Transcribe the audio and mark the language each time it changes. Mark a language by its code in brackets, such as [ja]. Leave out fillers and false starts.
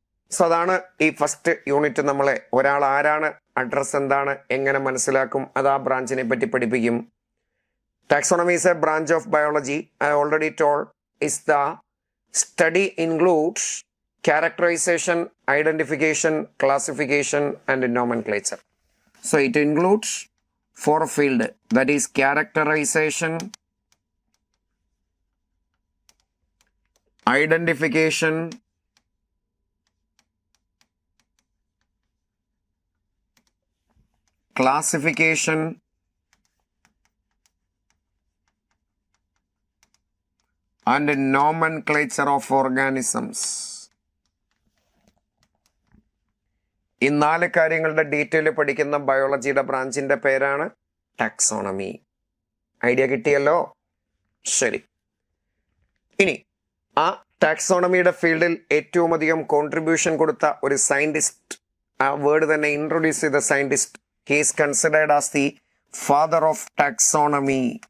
[ml] So അതാണ് ഈ first unit. നമ്മളെ ഒരാൾ ആരാണ്, അഡ്രസ് എന്താണ്, എങ്ങനെ മനസ്സിലാക്കും, അത് ആ ബ്രാഞ്ചിനെ പറ്റി പഠിപ്പിക്കും. [en] Taxonomy is a branch of biology. I already told is the study includes characterization, identification, classification and nomenclature. So it includes 4 fields, that is characterization, identification, classification and nomenclature of organisms. [ml] ഈ 4 കാര്യങ്ങളുടെ detail പഠിക്കുന്ന ബയോളജിയുടെ ബ്രാഞ്ചിന്റെ പേരാണ് taxonomy. Idea കിട്ടിയല്ലോ? ശരി. ഇനി ആ ടാക്സോണമിയുടെ ഫീൽഡിൽ ഏറ്റവും അധികം കോൺട്രിബ്യൂഷൻ കൊടുത്ത ഒരു സയന്റിസ്റ്റ്, ആ വേർഡ് തന്നെ ഇൻട്രൊഡ്യൂസ് ചെയ്ത scientist, [en] He is considered as the father of taxonomy.